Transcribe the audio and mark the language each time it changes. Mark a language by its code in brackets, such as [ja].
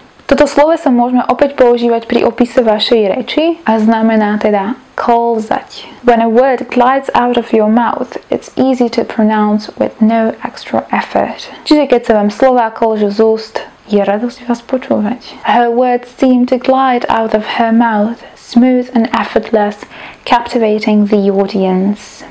[sk] Toto sloveso môžeme opäť používať pri opise vašej reči a znamená teda kolzať. [en] When a word glides out of your mouth, it's easy to pronounce with no extra effort. [sk] Čiže keď sa vám slová kolžu z úst, je radosť vás počúvať. [en] Her words seem to glide out of her mouth, smooth and effortless, captivating the audience.